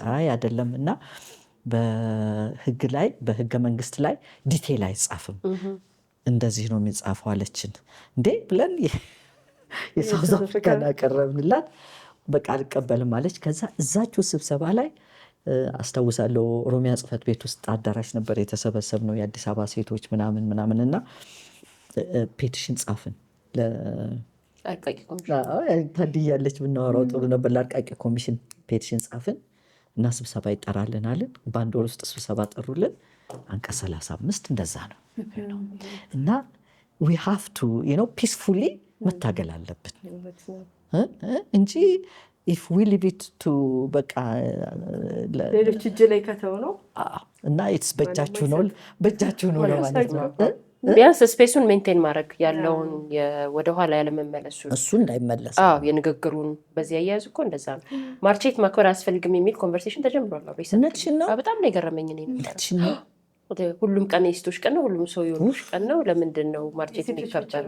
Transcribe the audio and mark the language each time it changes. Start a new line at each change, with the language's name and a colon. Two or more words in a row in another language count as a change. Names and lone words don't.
Amharic: አይ አይደለም እና በህግ ላይ በህገ መንግስት ላይ ዲቴል አይጻፍም እንደዚህ ነው የሚጻፈው አለችን። እንዴ ብለን የሳውዝ አፍሪካን አቀረብንላት። በቃ አልቀበልም አለች። ከዛ እዛችሁ ስብሰባ ላይ አስታውሳለሁ ኦሮሚያ ጽህፈት ቤት ውስጥ አዳራሽ ነበር የተሰበሰብ ነው የአዲስ አበባ ሴቶች ምናምን እና ፔቲሽን ጻፍን ታድያለች ብናወራው ጥሩ ነበር። ለአርቃቂ ኮሚሽን ፔቲሽን ጻፍን እና ስብሰባ ይጠራልን አለን። በአንድ ወር ውስጥ ስብሰባ ጠሩልን። አንቀጽ 35 እንደዛ ነው እና
English: we have to
Amharic: ፒስፉሊ መታገል አለብን እንጂ
English: if we leave it to
Amharic: በቃ ሌሎች እጅ ላይ ከተው ነው እና it's በእጃችሁ ነው ማለት ነው። ቢያንስ
English: space maintain
Amharic: ማድረግ ያለውን ወደኋላ ያለመመለሱ እሱ እንዳይመለስ የንግግሩን በዚህ አያያዝ እኮ እንደዛ ነው። ማርቼት ማክበር አያስፈልግም የሚል ኮንቨርሴሽን ተጀምሯል። በጣም ነው የገረመኝ። ሁሉም ቀን የሴቶች ቀን ነው፣ ሁሉም ሰው የወንዶች ቀን ነው። ለምንድን ነው ማርቼት የሚከበረው?